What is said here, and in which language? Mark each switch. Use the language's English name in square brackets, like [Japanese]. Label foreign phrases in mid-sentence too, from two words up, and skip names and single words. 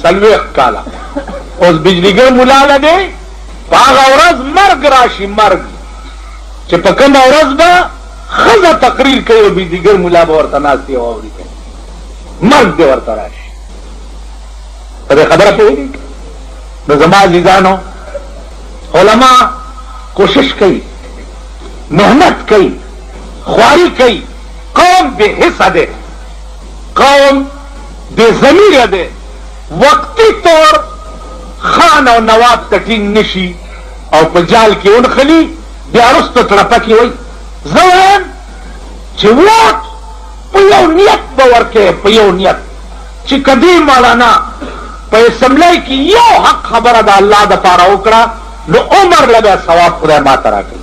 [Pashto] 40 کاله اوس بجلیګر ملا له دی په هغه ورځ مرګ راشي، مرګ چې په کومه ورځ به ښځه تقریر کوي او بجلیګر ملا به ورته ناست او اوري کوي، مرګ دې ورته راشي. په دې خبره پوهېږئ؟ نو زما عزیزانو علما کوشش کوي، محنت کوي، خواري کوي. [Northern Hindko] قوم بے حصہ دے، قوم بے ضمیر دے. [Pashto] وقتی طور خان او نواب تټینګ نشي او په جال کې ونخلي بیا وروسته تړپکې وایي. زه وایم چې ووټ په یو نیت به ورکوې، په یو نیت چې کدی مولانا په اسمبلی کې یو حق خبره د الله دپاره وکړه نو عمر له بیا ثواب خدای ما ته راکوي.